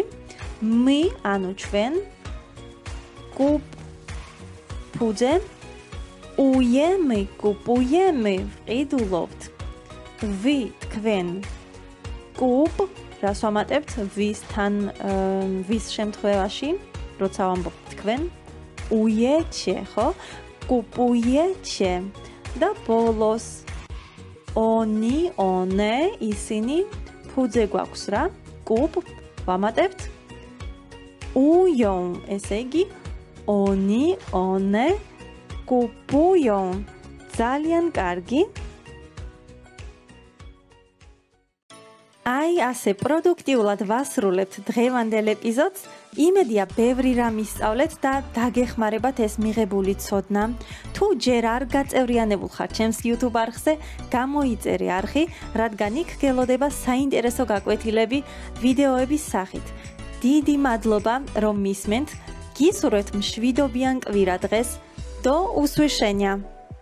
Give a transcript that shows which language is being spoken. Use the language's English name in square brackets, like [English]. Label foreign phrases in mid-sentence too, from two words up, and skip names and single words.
[Georgian] მი, ანუ ჩვენ, კუპ, ფუძე, [Polish] ujemy, kupujemy, [Georgian] ყიდულობთ. ვი, თქვენ, კუპ, რას ვამატებთ? ვისთან, ვის შემთხვევაში, როცა ვამბობთ თქვენ, უიეჩე, ხო? კუპუიეჩე. და ბოლოს [Polish] oni, one, [Georgian] ისინი, ფუძე გვაქვს რა? კუპ, ვამატებთ? უიონ, ესე იგი, [Polish] oni, one, კუპუიონ. [Georgian] ძალიან კარგი. აი, ასე პროდუქტიულად ვასრულებთ დღევანდელ ეპიზოდს. იმედია, ბევრი რამ ისწავლეთ და დაგეხმარებათ ეს მიღებული ცოდნა. თუ ჯერ არ გაწევრიანებულ ხართ ჩემს YouTube არხზე, გამოიწერე არხი, რადგან იქ გელოდება საინტერესო გაკვეთილები ვიდეოების სახით. დიდი მადლობა, რომ მისმენთ. გისურვებთ მშვიდობიან კვირა დღეს. [Polish] Do usłyszenia!